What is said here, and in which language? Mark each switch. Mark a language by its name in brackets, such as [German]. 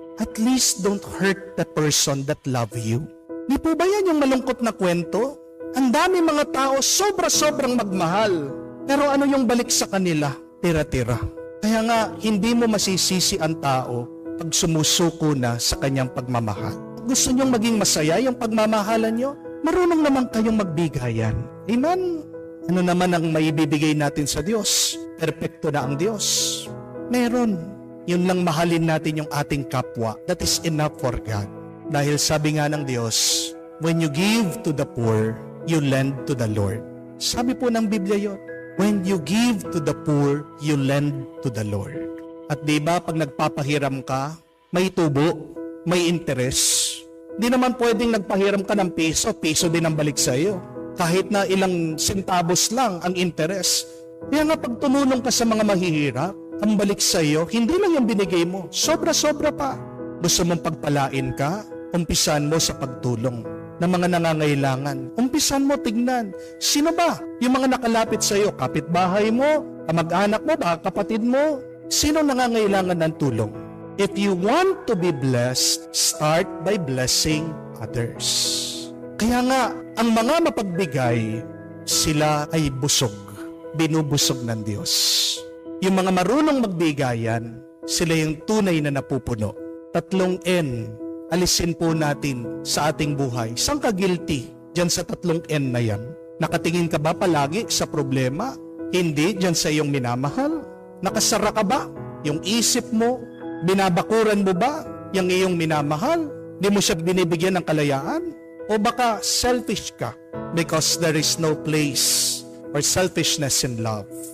[English] At least don't hurt the person that love you. [Filipino] Di po ba yan yung malungkot na kwento? Ang dami mga tao sobra-sobrang magmahal. Pero ano yung balik sa kanila? Tira-tira. Kaya nga, hindi mo masisisi ang tao pag sumusuko na sa kanyang pagmamahal. Gusto nyong maging masaya yung pagmamahalan nyo? Marunong naman kayong magbigayan. Amen? Ano naman ang maibibigay natin sa Diyos? Perpekto na ang Diyos. Meron. Yun lang mahalin natin yung ating kapwa. [English] That is enough for God. [Filipino] Dahil sabi nga ng Diyos, [English] when you give to the poor, you lend to the Lord. [Filipino] Sabi po ng Biblia yun, [English] when you give to the poor, you lend to the Lord. [Filipino] At diba pag nagpapahiram ka, may tubo, may interest. Di naman pwedeng nagpahiram ka ng piso, piso din ang balik sa iyo. Kahit na ilang centavos lang ang interest. Kaya nga pag tumulong ka sa mga mahihirap, ang balik sa iyo, hindi lang yung binigay mo, sobra-sobra pa. Gusto mong pagpalain ka, umpisan mo sa pagtulong ng mga nangangailangan. Umpisan mo, tignan. Sino ba? Yung mga nakalapit sa iyo, kapitbahay mo, kamag-anak mo, baka kapatid mo. Sino nangangailangan ng tulong? [English] If you want to be blessed, start by blessing others. [Filipino] Kaya nga, ang mga mapagbigay, sila ay busog. Binubusog ng Diyos. Yung mga marunong magbigayan, sila yung tunay na napupuno. 3 N, alisin po natin sa ating buhay. Saan ka guilty dyan sa 3 N na yan? Nakatingin ka ba palagi sa problema? Hindi dyan sa iyong minamahal? Nakasara ka ba? Yung isip mo, binabakuran mo ba yung iyong minamahal? Di mo siya binibigyan ng kalayaan? O baka selfish ka [English] because there is no place for selfishness in love?